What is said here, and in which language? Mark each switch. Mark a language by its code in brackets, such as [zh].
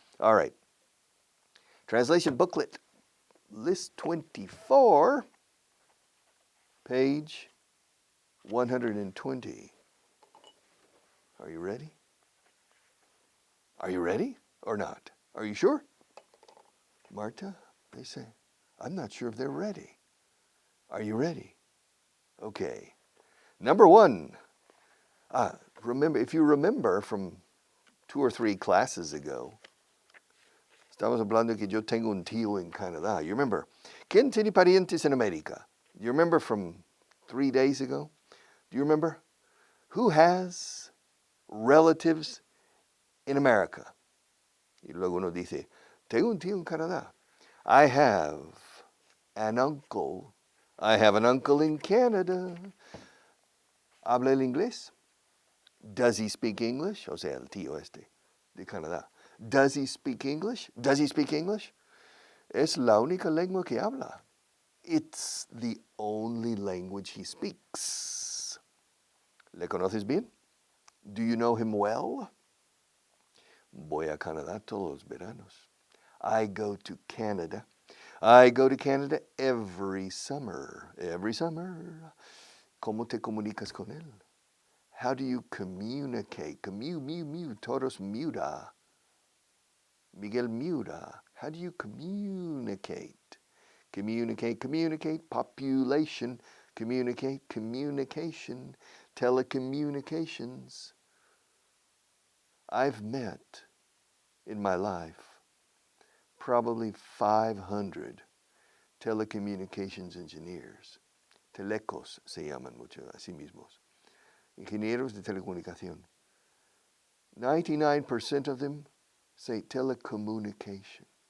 [en] All right. Translation booklet, list 24, page 120. Are you ready? Are you ready or not? Are you sure? Marta, they say, I'm not sure if they're ready. Are you ready? Okay. Number one. If you remember from 2 or 3 classes ago, [es] estamos hablando que yo tengo un tío en Canadá. [en] You remember? [es] ¿Quién tiene parientes en América? [en] You remember from 3 days ago? Do you remember? Who has relatives in America? [es] Y luego uno dice, tengo un tío en Canadá. [en] I have an uncle. I have an uncle in Canada. [es] ¿Habla el inglés? [en] Does he speak English? [es] O sea, el tío este de Canadá. [en] Does he speak English? Does he speak English? [es] Es la única lengua que habla. [en] It's the only language he speaks. [es] ¿Le conoces bien? [en] Do you know him well? [es] Voy a Canadá todos los veranos. [en] I go to Canada. I go to Canada every summer. Every summer. [es] ¿Cómo te comunicas con él? [en] How do you communicate? [es] Todos muda. [en] Miguel muda. How do you communicate? Communicate, population, communication, telecommunications. I've met in my life probably 500 telecommunications engineers. [es] Telecos se llaman mucho a sí mismos. Ingenieros de telecomunicación. [en] 99% of them say telecommunication.